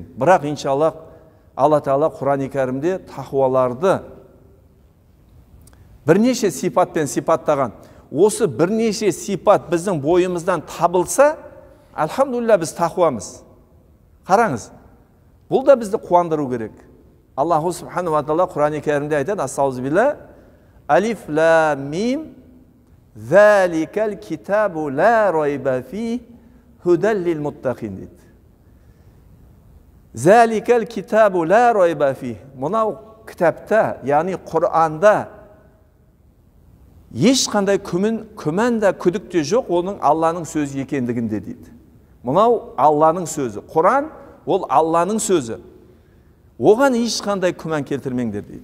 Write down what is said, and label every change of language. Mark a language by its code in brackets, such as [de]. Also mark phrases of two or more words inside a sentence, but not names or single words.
[kk] Бірақ иншаллах Алла Тағала Құран-ы Кәрімде тақуаларды бірнеше сипатпен сипаттаған. Осы бірнеше сипат біздің бойымыздан табылса, алхамдулилля біз тақуамыз. Қараңыз, бұл да бізді қуандыру керек. [ar] الله سبحانه وتعالى [kk] Құран-ы Кәрімде айтады: [ar] أستغفر الله، الم ذلك الكتاب لا ريب فيه هدى للمتقين [kk] дейді. [ar] ذلك الكتاب لا ريب فيه. [kk] Мынау кітапта, яғни Құранда ешқандай күмән да күдік те жоқ, оның Алланың сөзі екендігінде дейді. Мынау Алланың сөзі. Құран ол Алланың сөзі. Оған ешқандай күмән келтірмеңдер дейді.